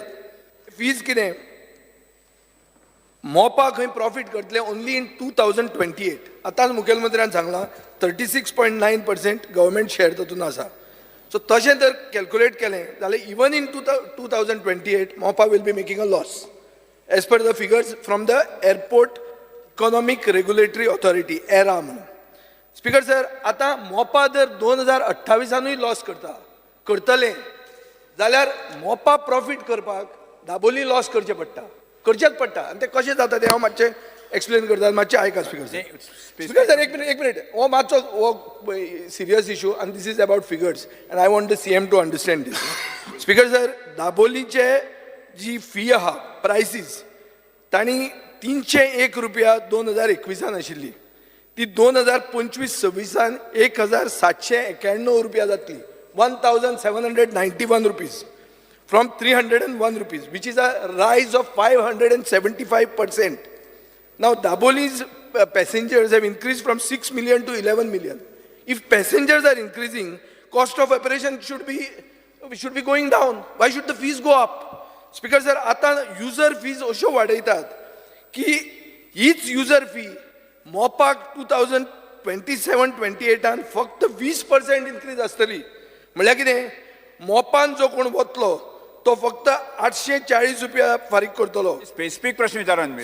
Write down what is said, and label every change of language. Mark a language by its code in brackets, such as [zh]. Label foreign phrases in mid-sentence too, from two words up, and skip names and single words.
[kok] फीज कितें, मोपा खंय प्रॉफिट करतले [en] only in 2028. [kok] आतांच मुखेलमंत्र्यान सांगलां 36.9% [en] government share [kok] तातूंत आसा. [en] सो [kok] तशें जर कॅल्क्युलेट केलें जाल्यार [en] even in 2028 Mopa will be making a loss as per the figures from the Airport Economic Regulatory Authority ERA म्हणून. Speaker sir [kok] आतां मोपा जर 2028 लॉस करतले जाल्यार मोपा प्रॉफिट करपाक दाबोली लॉस करचेच पडटा आनी ते कशें जाता ते हांव मातशें एक्सप्लेन करता, मातशें आयका [en] Speaker sir. Speaker sir [kok] एक मिनिट हो मातसो हो [en] serious issue आणि this is about figures and I want the CM to understand this. Speaker sir [kok] दाबोलीचे जी फी आहा प्रायसीस तांणी 301 रुपया 2021 आशिल्ली ती 2025-26 1791 रुपया जातली. [en] 1791 रुपीज from 301 rupees, which is a rise of 575%. Now Daboli's passengers have increased from 6 million to 11 million. If passengers are increasing, cost of operation should be going down. Why should the fees go up? Speaker sir, [kok] आता [en] user fees [kok] अशो वाडयतात की हीच [en] user fee [kok] मोपाक 2027-28 फक्त 20% इन्क्रीज आसतली. म्हळ्यार कितें, मोपान जो कोण वतलो तो फक्त 840 रुपया फारीक करतलो. स्पेसिफिक प्रश्न विचारा न्ही.